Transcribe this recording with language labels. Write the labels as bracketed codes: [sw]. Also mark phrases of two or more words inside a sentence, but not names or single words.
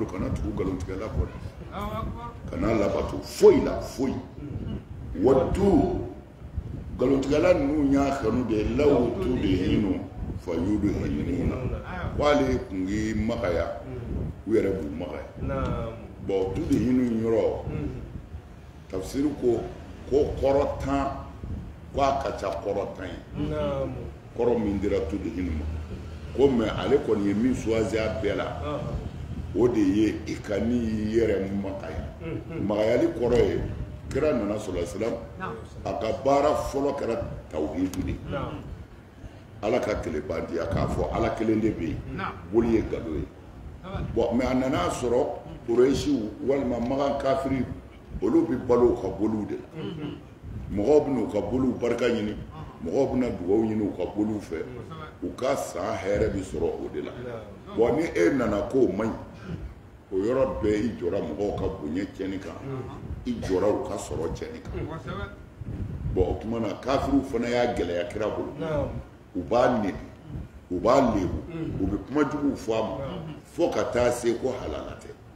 [bm] kana tugu nkalontigɛla kɔ dɛ kana labato foyi la foyi waddu nkalontigɛla ninnu y'a kanu de [ar] لو تدهن فيدهنون [bm] wale kun k'i magaya u yɛrɛ b'u magaya bon tudhinu yɔrɔ tafsiri ko kɔrɔtan ko a ka ca kɔrɔtan ye kɔrɔ min dira tudhinu ma ko mais ale kɔni ye min choisi a bɛɛ la o de ye i ka n'i yɛrɛ magaya magayali kɔrɔ ye kira nana [ar] صلى الله عليه وسلم [bm] a ka baara fɔlɔ kɛra tawhidu de ala ka kelebandenya k'a fɔ ala kelen de bɛ yen boli ye gado ye bon mais a nana sɔrɔ Quraysiw walima magan kafiri olu bɛ balo ka boliw de la mɔgɔw bɛ n'u ka boliw barika ɲini mɔgɔw bɛ na dugawu ɲini u ka boliw fɛ u ka san hɛrɛ bɛ sɔrɔ o de la bon ni e nana k'o man ɲi o yɔrɔ bɛɛ i jɔra mɔgɔw ka bonya cɛnni kan i jɔra u ka sɔrɔ cɛnni kan bon o tuma na kafiriw fana y'a gɛlɛya kira bolo u b'a nɛni u b'a lebu u bɛ kuma juguw fɔ a ma fo ka taa se ko halala tɛ